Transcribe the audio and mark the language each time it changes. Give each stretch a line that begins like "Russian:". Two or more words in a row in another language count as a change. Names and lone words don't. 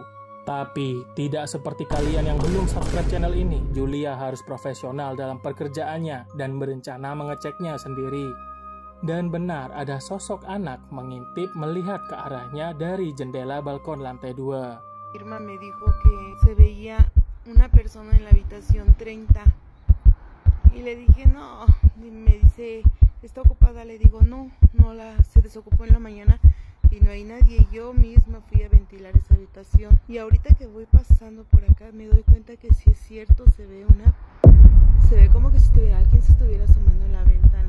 Indonesian: Tapi, tidak seperti kalian yang belum
English: subscribe channel
Indonesian: ini, Julia harus profesional dalam pekerjaannya dan berencana mengeceknya sendiri. Dan benar ada sosok anak mengintip melihat ke arahnya dari jendela balkon lantai 2.
Spanish: Irma me dijo que se veía una persona en la habitación 30. Y le dije, no, y me dice, ¿está ocupada? Le digo, no, se desocupó en la mañana. Y no hay nadie, yo misma fui a ventilar esa habitación. Y ahorita que voy pasando por acá me doy cuenta que si es cierto se ve como que si alguien se estuviera asomando en la ventana.